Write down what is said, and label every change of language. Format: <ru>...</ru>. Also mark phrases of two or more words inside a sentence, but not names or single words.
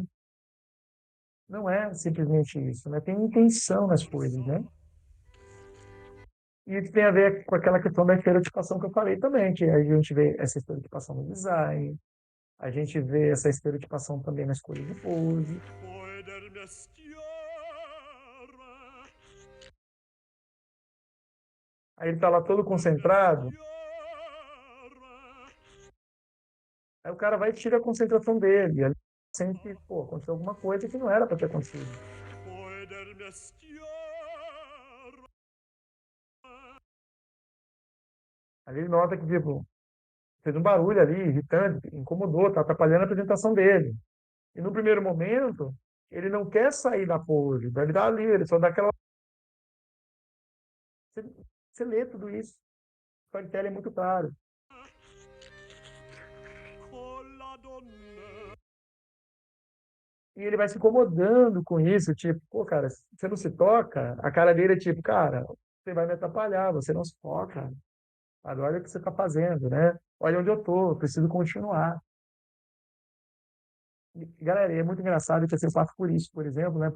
<pt>Não é simplesmente isso, né? Tem intenção nas coisas, né? E isso tem a ver com aquela questão da estereotipação que eu falei também, que a gente vê essa estereotipação no design, a gente vê essa estereotipação também na escolha de pose.</pt> <it>può del mestiere</it> <pt>Aí ele tá lá todo del concentrado, mestiere aí o cara vai e tira a concentração dele. E ele sente, pô, aconteceu alguma coisa que não era para ter acontecido.</pt> <it>può del mestiere</it> <pt>Aí ele nota que, tipo, fez um barulho ali, irritante, incomodou, tá atrapalhando a apresentação dele. E no primeiro momento, ele não quer sair da pose, ele tá ali, ele só dá aquela. Você, você lê tudo isso. O storytelling é muito claro.</pt> <it>con la donna</it> <pt>E ele vai se incomodando com isso, tipo, pô, cara, você não se toca? A cara dele é tipo, cara, você vai me atrapalhar, você não se toca. Agora olha o que você está fazendo, né? Olha onde eu tô, eu preciso continuar. E, galera, e é muito engraçado que assim, eu passo por isso, por exemplo, né?</pt>